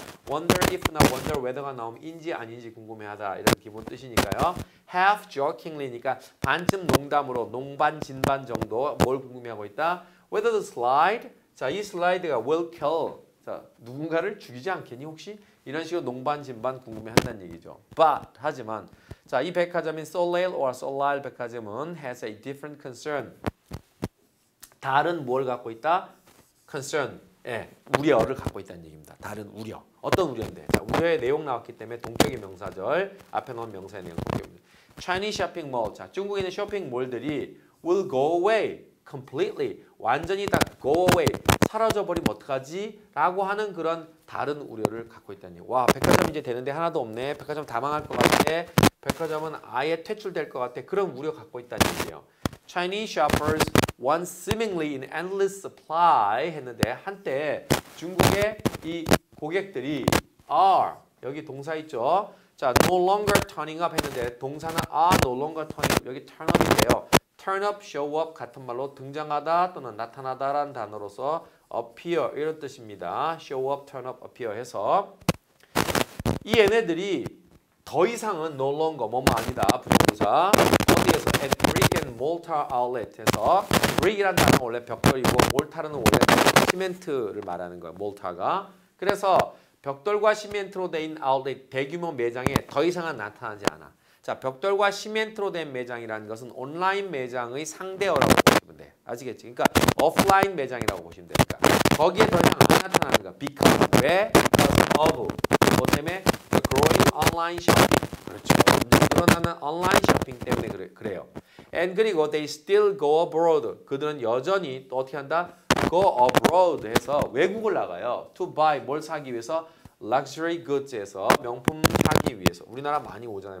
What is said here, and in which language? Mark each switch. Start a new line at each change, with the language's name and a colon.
Korean: wonder if나 wonder whether가 나오면 인지 아닌지 궁금해하다 이런 기본 뜻이니까요. half jokingly니까 반쯤 농담으로 농반 진반 정도 뭘 궁금해하고 있다.
English: whether the slide,
Korean: 자 이 슬라이드가
English: will kill,
Korean: 자 누군가를 죽이지 않겠니 혹시? 이런 식으로 농반 진반 궁금해한다는 얘기죠.
English: But
Korean: 하지만 자, 이 백화점인 Soleil or Soleil 백화점은
English: has a different concern.
Korean: 다른 뭘 갖고 있다? concern. 예, 우려를 갖고 있다는 얘기입니다. 다른 우려. 어떤 우려인데? 자, 우려의 내용 나왔기 때문에 동격의 명사절 앞에 넣은 명사의 내용 동격입니다.
English: Chinese shopping mall.
Korean: 자, 중국에 있는 쇼핑몰들이
English: will go away completely.
Korean: 완전히 다 go away. 사라져 버리면 어떡하지? 라고 하는 그런 다른 우려를 갖고 있다니. 와, 백화점 이제 되는데 하나도 없네. 백화점 다 망할 것 같아. 백화점은 아예 퇴출될 것 같아. 그런 우려 갖고 있다는 얘기예요.
English: Chinese shoppers want seemingly an endless supply
Korean: 했는데 한때 중국의 이 고객들이
English: are
Korean: 여기 동사 있죠. 자,
English: no longer turning up
Korean: 했는데 동사는
English: are no longer turning up.
Korean: 여기 turn up인데요. turn up, show up 같은 말로 등장하다 또는 나타나다라는 단어로서 appear 이런 뜻입니다.
English: show up, turn up, appear
Korean: 해서 이 얘네들이 더 이상은 no longer 뭐뭐 아니다. 부정부사 어디에서
English: at brick and mortar outlet
Korean: 에서 brick이라는 단어는 원래 벽돌이고 mortar은 원래 시멘트를 말하는 거예요. mortar가. 그래서 벽돌과 시멘트로 된 아울렛 대규모 매장에 더 이상은 나타나지 않아. 자, 벽돌과 시멘트로 된 매장이라는 것은 온라인 매장의 상대어라고 보시면 돼. 아시겠지? 그러니까 오프라인 매장이라고 보시면 되니까 거기에 더 이상 안 나타나는 거야.
English: because
Korean: 왜?
English: because of
Korean: 뭐 때문에?
English: the growing online shopping.
Korean: 그렇죠. 늘어나는 온라인 쇼핑 때문에 그래요.
English: and
Korean: 그리고
English: they still go abroad.
Korean: 그들은 여전히 또 어떻게 한다?
English: go abroad
Korean: 해서 외국을 나가요.
English: to buy
Korean: 뭘 사기 위해서?
English: luxury goods
Korean: 에서 명품 사기 위해서. 우리나라 많이 오잖아요.